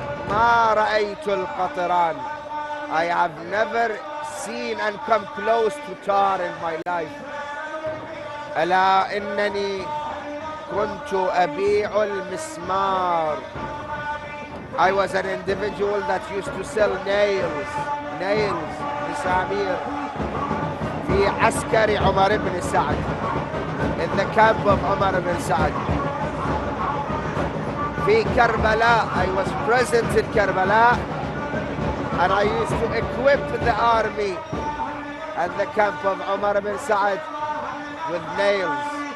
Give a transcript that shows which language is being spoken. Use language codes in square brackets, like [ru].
[ar] ما رأيت القطران. [en] I have never seen and come close to tar in my life. [ar] ألا إنني كنت أبيع المسمار. [en] I was an individual that used to sell nails, [ar] مسامير في عسكر عمر بن سعد, [en] in the camp of عمر بن سعد. في Karbala, I was present in Karbala, and I used to equip the army at the camp of Umar bin Sa'ad with nails.